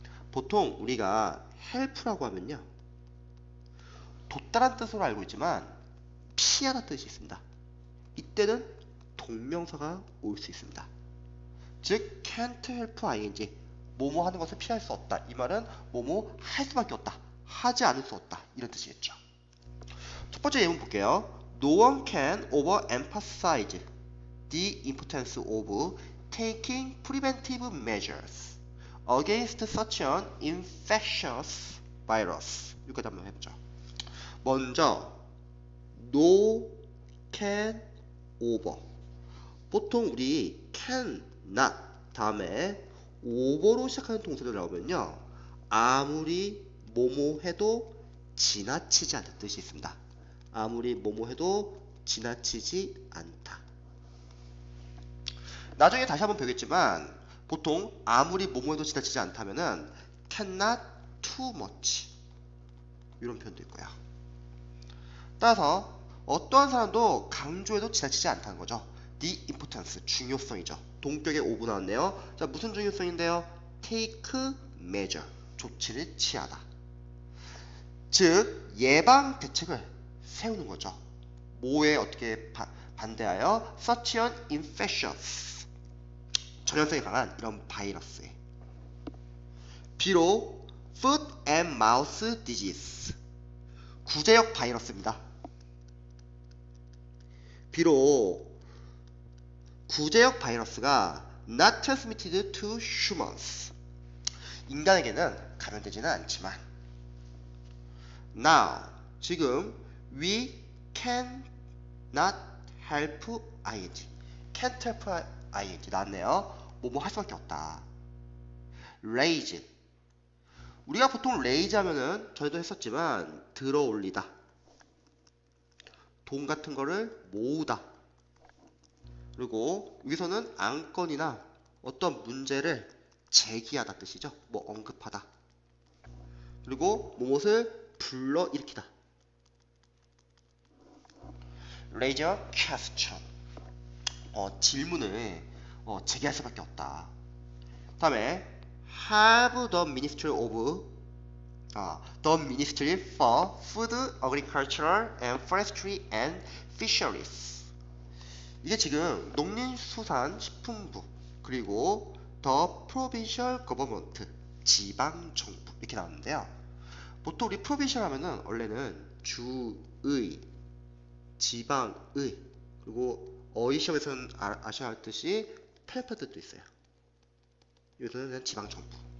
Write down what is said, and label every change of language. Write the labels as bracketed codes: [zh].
[ko] 보통 우리가 help라고 하면요 돕다란 뜻으로 알고 있지만 피하다 뜻이 있습니다. 이때는 동명사가 올 수 있습니다. 즉 [en] can't help ing [ko] 뭐뭐 하는 것을 피할 수 없다. 이 말은 뭐뭐 할 수밖에 없다. 하지 않을 수 없다. 이런 뜻이겠죠. 첫 번째 예문 볼게요. [en] No one can overemphasize the importance of taking preventive measures against such an infectious virus. [ko] 여기까지 한번 해보죠. 먼저 [en] no, can, over. [ko] 보통 우리 can, not 다음에 over로 시작하는 동사들 나오면요 아무리 뭐뭐 해도 지나치지 않는 뜻이 있습니다. 아무리 뭐뭐 해도 지나치지 않다. 나중에 다시 한번 배우겠지만 보통 아무리 뭐뭐 해도 지나치지 않다면은 [en] cannot too much [ko] 이런 표현도 있고요. 따라서 어떠한 사람도 강조해도 지나치지 않다는 거죠. [en] the importance [ko] 중요성이죠. 동격에 오브 나왔네요. 자, 무슨 중요성인데요? [en] take measure [ko] 조치를 취하다. 즉 예방 대책을 세우는 거죠. 뭐에 어떻게 반대하여 [en] such an infectious [ko] 전염성이 강한 이런 바이러스에. 비록 [en] foot and mouth disease [ko] 구제역 바이러스입니다. 비록 구제역 바이러스가 [en] not transmitted to humans [ko] 인간에게는 감염되지는 않지만 [en] now [ko] 지금 [en] we can not help ing can't help ing [ko] 나왔네요. 뭐뭐 할 수밖에 없다. raise 우리가 보통 raise 하면은 전에도 했었지만 들어 올리다 돈 같은 거를 모으다. 그리고 여기서는 안건이나 어떤 문제를 제기하다 뜻이죠. 뭐 언급하다. 그리고 무엇을 불러일으키다. [en] raise a question [ko] 질문을 제기할 수밖에 없다. 다음에 [en] have the Ministry of the Ministry for Food, Agriculture and Forestry and Fisheries. [ko] 이게 지금 농림수산식품부 그리고 [en] The Provincial Government [ko] 지방정부 이렇게 나오는데요. 보통 우리 provincial 하면은 원래는 주의, 지방의 그리고 어휘 시험에서는 아셔야 할 듯이 편협한 뜻도 있어요. 여기서는 그냥 지방정부.